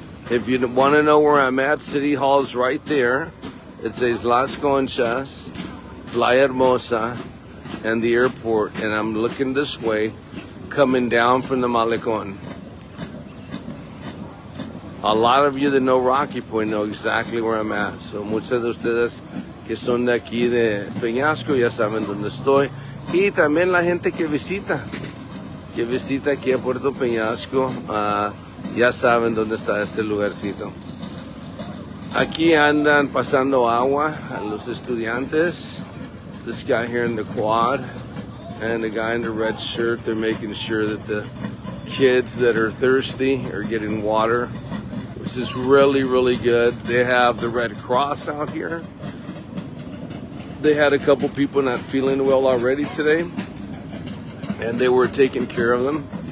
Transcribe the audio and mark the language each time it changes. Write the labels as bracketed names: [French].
[English] If you want to know where I'm at, City Hall's right there. It says Las Conchas, Playa Hermosa, and the airport. And I'm looking this way, coming down from the Malecon. A lot of you that know Rocky Point know exactly where I'm at. [Spanish] So muchos de ustedes que son de aquí de Peñasco ya saben dónde estoy. Y también la gente que visita aquí a Puerto Peñasco, ya saben dónde está este lugarcito. Aquí andan pasando agua a los estudiantes. [English] This guy here in the quad and the guy in the red shirt, they're making sure that the kids that are thirsty are getting water, which is really, really good. They have the Red Cross out here. They had a couple people not feeling well already today, and they were taking care of them.